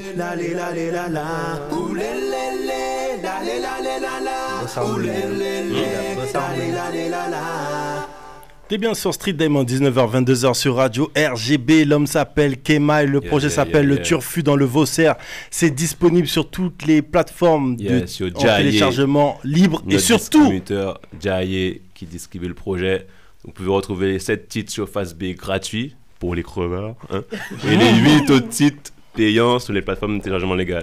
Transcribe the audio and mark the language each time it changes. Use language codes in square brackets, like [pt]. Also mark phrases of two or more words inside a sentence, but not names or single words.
[fr] lé la lé la la. Ouh lé lé lé, la lé la lé la la. Ouh lé lé lé, la lé la lé la la. T'es bien sur Street Diamond, 19h-22h sur Radio RGB. L'homme s'appelle Kemai, le projet s'appelle Le Turfu dans le Vaussaire. C'est disponible sur toutes les plateformes de téléchargement libre et surtout Jaye qui distribue le projet. Vous pouvez retrouver les 7 titres sur Phase B gratuits pour les crevards et les 8 autres titres payants sur les plateformes de téléchargement légal.